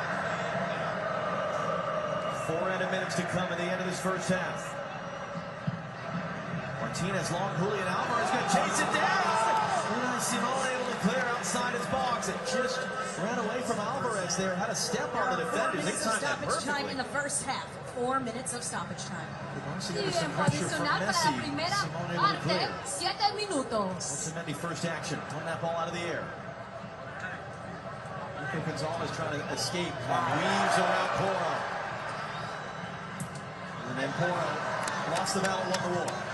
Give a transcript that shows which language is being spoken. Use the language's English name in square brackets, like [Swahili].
[English] 4 minutes to come at the end of this first half. Martinez long, Julian Alvarez going to chase it down. Simone able to clear outside his box. It just ran away from Alvarez there. Had a step on the defenders. Minutes of stoppage time in the first half. 4 minutes of stoppage time. [Spanish] Tiempo adicional para la primera parte, 7 minutos. [English] Otamendi first action on that ball out of the air. Nico Gonzalez trying to escape. Weaves around Porro. And then Porro lost the battle, won the war.